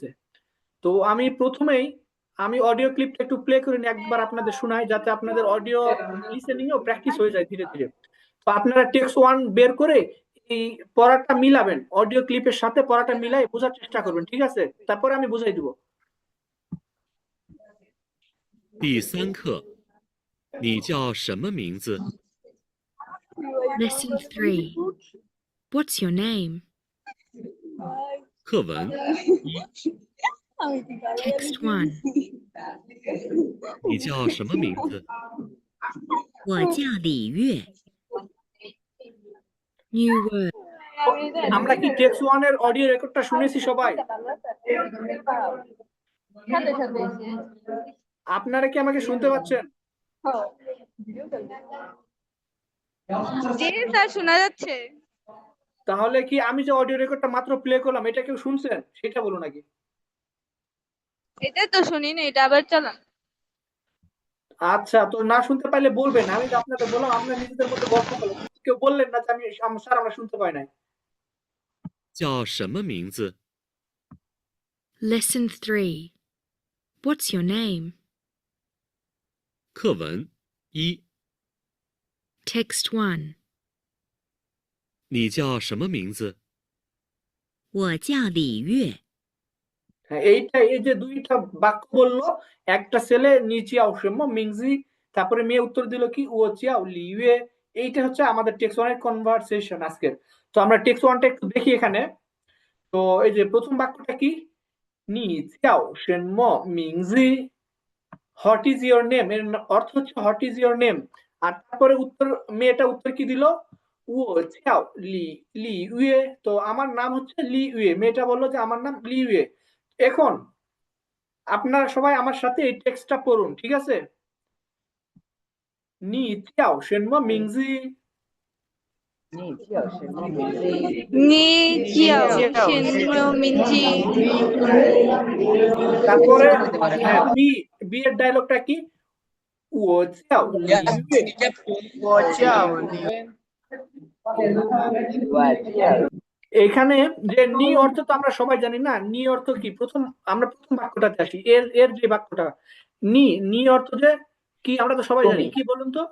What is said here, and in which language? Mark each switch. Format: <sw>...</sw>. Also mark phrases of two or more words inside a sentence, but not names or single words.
<bn>তো আমি প্রথমেই</bn> <en>audio clip</en> <bn>একটু প্লে করে নিই, একবার আপনাদের শোনাই, যাতে আপনাদের</bn> <en>audio listening</en> <bn>এও প্র্যাকটিস হয়ে যায় ধীরে ধীরে। তো আপনারা</bn> <en>text one</en> <bn>বের করে এই পড়াটা মিলাবেন,</bn> <en>audio clip</en> <bn>সাথে পড়াটা মিলাই বোঝার চেষ্টা করবেন, ঠিক আছে? তারপরে আমি বুঝাই দিব।</bn> <zh>第3课，你叫什么名字？</zh> <en>Lesson 3. What's your name?</en> <zh>课文一，</zh> <en>Text 1.</en> <zh>你叫什么名字？我叫李月。</zh> <en>New word.</en> <bn>আমরা কি</bn> <en>text one audio record</en> <bn>শুনেছি সবাই? আপনারা কি আমাকে শুনতে পাচ্ছেন? জি স্যার, শোনা যাচ্ছে। তাহলে কি আমি যে</bn> <en>audio record</en> <bn>মাত্র প্লে করলাম, এটা কেউ শুনছেন? সেটা বলো নাকি। এটা তো শুনিনি, এটা আবার চালান। আচ্ছা, তো না শুনতে পাইলে বলবেন, আমি তো আপনাদের বললাম আপনারা নিজেদের মধ্যে গল্প করলেন, কেউ বললেন না যে স্যার আমরা শুনতে পাই নাই।</bn> <zh>叫什么名字？</zh> <en>Lesson 3. What's your name?</en> <zh>课文一，</zh> <en>Text 1.</en> <zh>你叫什么名字？我叫李月。</zh> <bn>হ্যাঁ, এই যে দুইটা বাক্য বললো, একটা ছেলে</bn> <zh>你叫什么名字,</zh> <bn>তারপরে মেয়ে উত্তর দিল কি</bn> <zh>我叫李月.</zh> <bn>এইটা হচ্ছে আমাদের</bn> <en>text one</en> <bn>কনভারসেশন আজকে। তো আমরা</bn> <en>text one</en> <bn>একটু দেখি এখানে। তো এই যে প্রথম বাক্যটা কি,</bn> <zh>你叫什么名字,</zh> <en>what is your name,</en> <bn>এর অর্থ হচ্ছে</bn> <en>what is your name.</en> <bn>আর তারপরে মেয়েটা উত্তর কি দিল,</bn> <zh>我叫李李月.</zh> <bn>তো আমার নাম হচ্ছে লি উয়ে, মেয়েটা বললো যে আমার নাম লি উয়ে। এখন আপনারা সবাই আমার সাথে এই টেক্সটটা পড়ুন, ঠিক আছে?</bn> <zh>你叫什么名字. 你叫什么名字？你叫什么名字.</zh> <bn>তারপরে হ্যাঁ, বি এর ডায়লগটা কি,</bn> <zh>我叫李月. 我叫李。</zh> <bn>এখানে যে নি অর্থ তো আমরা সবাই জানি না, নি অর্থ কি, আমরা প্রথম বাক্যটাতে আসি, এর এর যে বাক্যটা নি অর্থ যে কি আমরা তো সবাই জানি, কি বলুন তো?</bn>